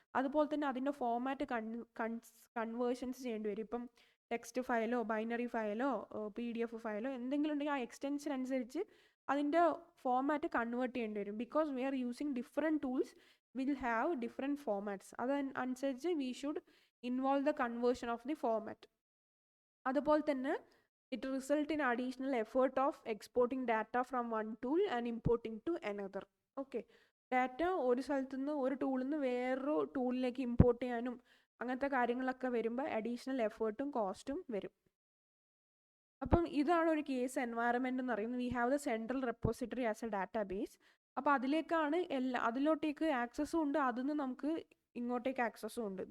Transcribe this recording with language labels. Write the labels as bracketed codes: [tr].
[ml] അതുപോലെ തന്നെ അതിൻ്റെ ഫോമാറ്റ് കൺവേർഷൻസ് ചെയ്യേണ്ടി വരും. ഇപ്പം ടെക്സ്റ്റ് ഫയലോ ബൈനറി ഫയലോ PDF ഫയലോ എന്തെങ്കിലും ഉണ്ടെങ്കിൽ ആ എക്സ്റ്റൻഷൻ അനുസരിച്ച് അതിൻ്റെ ഫോമാറ്റ് കൺവേർട്ട് ചെയ്യേണ്ടി വരും. [en] Because we are using different tools will have different formats. അതനുസരിച്ച് we should involve the conversion of the format. [ml] അതുപോലെ തന്നെ [en] It results in additional effort of exporting data from one tool and importing to another. [ml] Okay, data ഒരു സ്ഥലത്തു നിന്ന് ഒരു ടൂളിൽ നിന്ന് വേറൊരു ടൂളിലേക്ക് ഇമ്പോർട്ട് ചെയ്യാനും അങ്ങനത്തെ കാര്യങ്ങളൊക്കെ വരുമ്പോൾ അഡീഷണൽ എഫേർട്ടും കോസ്റ്റും വരും. അപ്പം ഇതാണ് ഒരു കേസ് എൻവയറമെൻ്റ് എന്ന് പറയുന്നത്. [en] We have the central repository as a database. [ml] അപ്പോൾ അതിലേക്കാണ് അതിലോട്ടേക്ക് ആക്സസ്സും ഉണ്ട്, അതിൽ നമുക്ക് ഇങ്ങോട്ടേക്ക് ആക്സസ്സും ഉണ്ട്.